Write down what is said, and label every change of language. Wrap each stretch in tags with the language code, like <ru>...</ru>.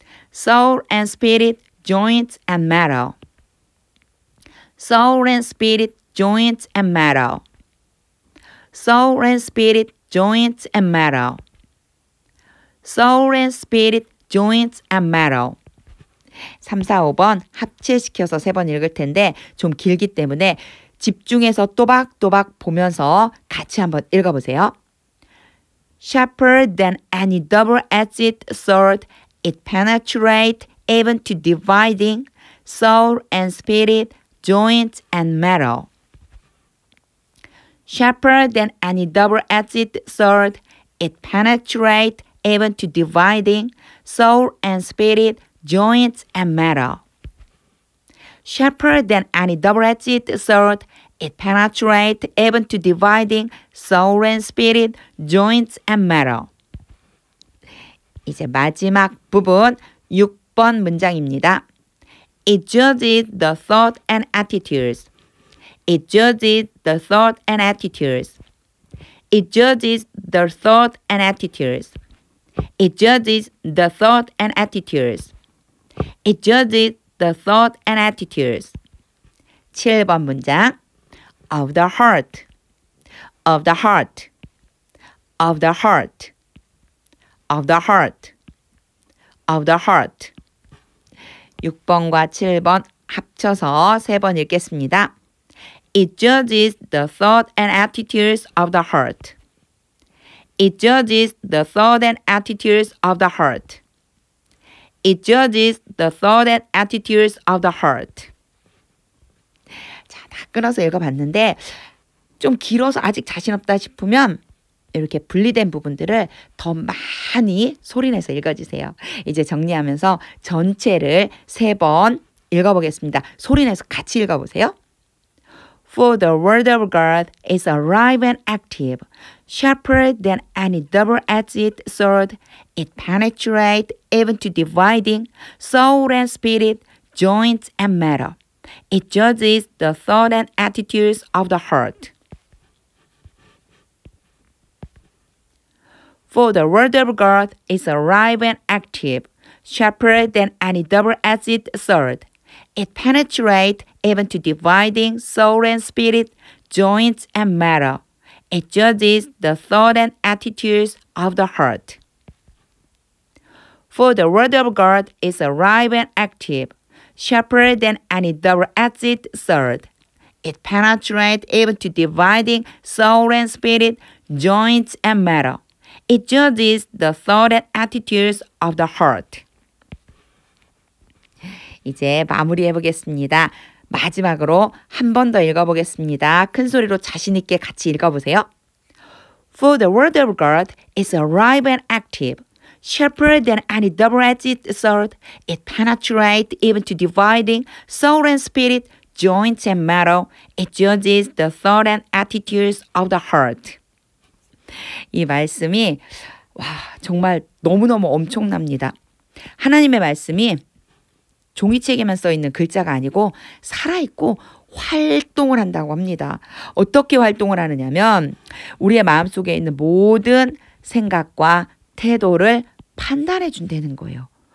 <en>Soul and spirit, joints and marrow. Soul and spirit, joints and marrow. Soul and spirit, joints and marrow. Soul and spirit, joints and marrow.</en> <ko>3, 4, 5번 합체시켜서 3번 읽을 텐데 좀 길기 때문에 집중해서 또박또박 보면서 같이 한번 읽어보세요.</ko> <en>Sharper than any double-edged sword, it penetrates even to dividing soul and spirit, joints and marrow. Sharper than any double-edged sword, it penetrates even to dividing soul and spirit, joints and marrow. Sharper than any double-edged sword, it penetrates even to dividing soul and spirit, joints and marrow.</en> <ko>이제 마지막 부분 6번 문장입니다.</ko> <en>It judges the thought and attitudes. It judges the thought and attitudes. It judges the thought and attitudes. It judges the thought and attitudes. It judges the thought and attitudes.</en> <ko>7번 문장</ko> <en>of the heart, of the heart, of the heart, of the heart, of the heart.</en> <ko>6번과 7번 합쳐서 3번 읽겠습니다.</ko> <en>It judges the thought and attitudes of the heart. It judges the thought and attitudes of the heart. It judges the thought and attitudes of the heart.</en> <ko>끊어서 읽어봤는데 좀 길어서 아직 자신 없다 싶으면 이렇게 분리된 부분들을 더 많이 소리내서 읽어주세요. 이제 정리하면서 전체를 3번 읽어보겠습니다. 소리내서 같이 읽어보세요.</ko> <en>For the word of God is alive and active, sharper than any double-edged sword. It penetrates even to dividing soul and spirit, joints and marrow. It judges the thoughts and attitudes of the heart. For the word of God is alive and active, sharper than any double-edged sword. It penetrates even to dividing soul and spirit, joints and marrow. It judges the thoughts and attitudes of the heart. For the word of God is alive and active, sharper than any double-edged sword. It penetrates even to dividing soul and spirit, joints and marrow. It judges the thoughts and attitudes of the heart.</en> <ko>이제 마무리해 보겠습니다. 마지막으로 한 번 더 읽어보겠습니다. 큰 소리로 자신 있게 같이 읽어보세요.</ko> <en>For the word of God is alive and active, sharper than any double-edged sword. It penetrates even to dividing soul and spirit, joints and marrow. It judges the thoughts and attitudes of the heart.</en> <ko>이 말씀이 정말 너무너무 엄청납니다. 하나님의 말씀이 종이책에만 써있는 글자가 아니고 살아있고 활동을 한다고 합니다. 어떻게 활동을 하느냐면 우리의 마음속에 있는 모든 생각과 태도를 판단해 준다는 거예요.</ko>